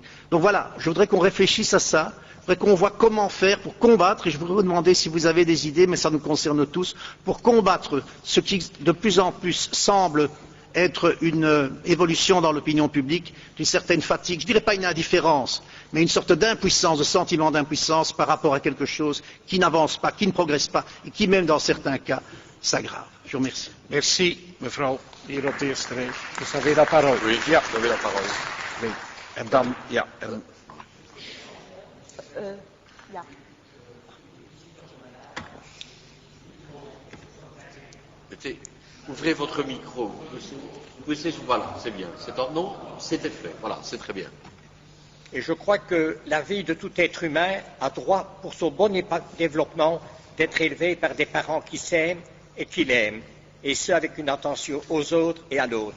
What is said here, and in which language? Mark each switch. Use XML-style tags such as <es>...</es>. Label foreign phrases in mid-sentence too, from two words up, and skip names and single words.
<fr>Donc voilà, je voudrais qu'on réfléchisse à ça. Je voudrais qu'on voit comment faire pour combattre, et je voudrais vous demander si vous avez des idées, mais ça nous concerne tous, pour combattre ce qui de plus en plus semble être une évolution dans l'opinion publique, d'une certaine fatigue, je ne dirais pas une indifférence, mais une sorte d'impuissance, de sentiment d'impuissance par rapport à quelque chose qui n'avance pas, qui ne progresse pas, et qui même dans certains cas s'aggrave. Je vous remercie. Merci,</fr> <nl>mevrouw, hier op de eerste rij.</nl> <fr>Vous avez la parole. Oui,</fr> <nl>ja.</nl> <fr>vous avez la parole. Oui.</fr> <nl>En dan, ja. Ja.</nl> <fr>Ouvrez votre micro. Voilà, c'est bien. Non, c'était fait. Voilà, c'est très bien. Et je crois que la vie de tout être humain a droit, pour son bon développement, d'être élevé par des parents qui s'aiment et qui l'aiment, et ce avec une attention aux autres et à l'autre.</fr>